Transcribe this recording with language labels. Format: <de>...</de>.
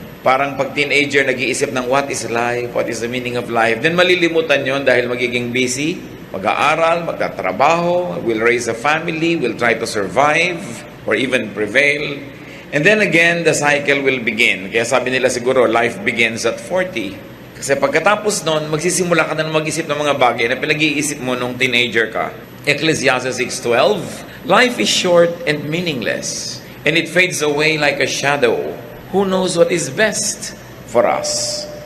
<tl>Parang pag teenager, nag-iisip ng</tl> <en>what is life, what is the meaning of life, then</en> <tl>malilimutan yon dahil magiging</tl> <en>busy,</en> <tl>mag-aaral, magtatrabaho,</tl> <en>will raise a family, will try to survive, or even prevail. And then again, the cycle will begin.</en> <tl>Kaya sabi nila siguro,</tl> <en>life begins at 40.</en> <tl>Kasi pagkatapos nun, magsisimula ka na mag-isip ng mga bagay na pinag-iisip mo nung teenager ka.</tl> <en>Ecclesiastes 6:12, life is short and meaningless, and it fades away like a shadow. Who knows what is best for us?</en>